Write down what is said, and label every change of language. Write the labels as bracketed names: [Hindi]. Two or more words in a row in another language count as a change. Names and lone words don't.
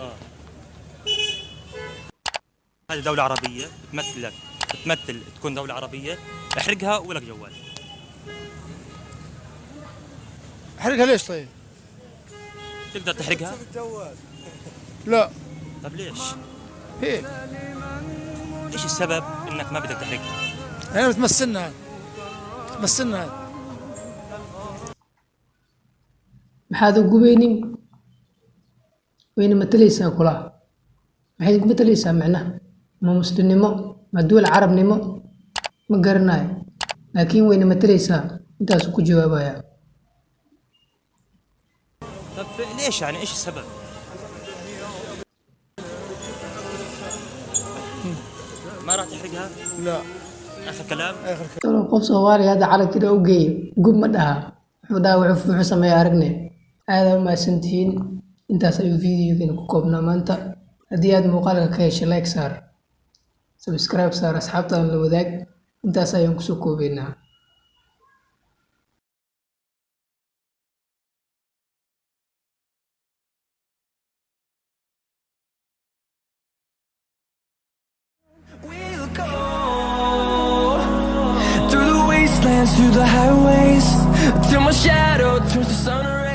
[Arabic] هذه دولة عربية بتمثل تكون دولة عربية، احرقها ولك جوال. حرقها ليش طيب؟ تقدر تحرقها؟ لا. طب ليش؟ هيك. ايش السبب انك ما بدك تحرقها؟ أنا بتمثلنا [Somali] maxaad u gubaynin wayna matalaysaa kula maxay ku matalaysaa macnaha ma muslimnimo ma duul carabnimo ma garanayo laakiin wayna matalaysaa intaas ku jawaabaya [Arabic] طب ليش يعني ايش السبب؟ ما راح تحرقها؟ لا. اخر كلام؟ [Somali] tolo qof Soomaali hadda calanka u geeyo gub ma dhaha wuxuu dhaawac wuxuu sameeyaa aragnay aad ma santiin intaas ayuu fiidiyogan ku koobnaa maanta haddii aad muuqaalka ka heshay like saar subscribe saar asxaabtaada la wadaag intaas ayaan ku soo koobaynaa [English] We'll go through the wastelands, through the highways, till my shadow turns to sun.